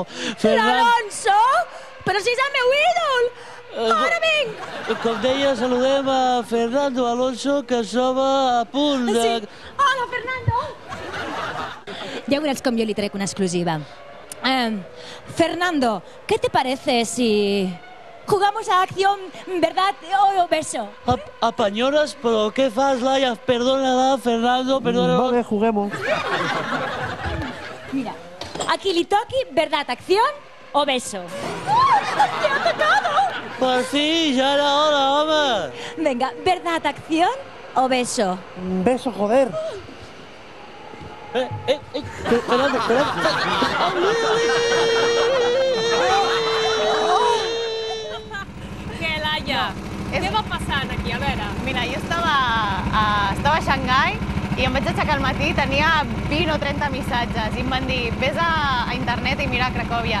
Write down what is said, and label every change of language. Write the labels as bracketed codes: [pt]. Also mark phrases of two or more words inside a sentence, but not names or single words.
[ca] L'Alonso? Però si és el meu ídol! Ara vinc! Com deia, saludem a Fernando Alonso, que som a punt de... Sí. Hola, Fernando! [es] Ya verás [ca] com jo li trec una exclusiva. Fernando, [es] ¿qué te parece si jugamos a acción, verdad o beso? [ca] Apanyores, però què fas, Laia? Perdona, Fernando, perdona. [es] Vale, juguemos. [ca] Mira, aquí li toqui, [es] verdad, acción o beso. ¡Me ha tocado! [ca] Per fi, ja era hora, home. [es] Venga, verdad, acción o beso. Beso, joder. Fernando. [ca] Què, Laia? Què va passant aquí? A veure. Mira, jo estava a Xangai i em vaig aixecar al matí, tenia 20 o 30 missatges i em van dir, vés a internet i mira Cracòvia.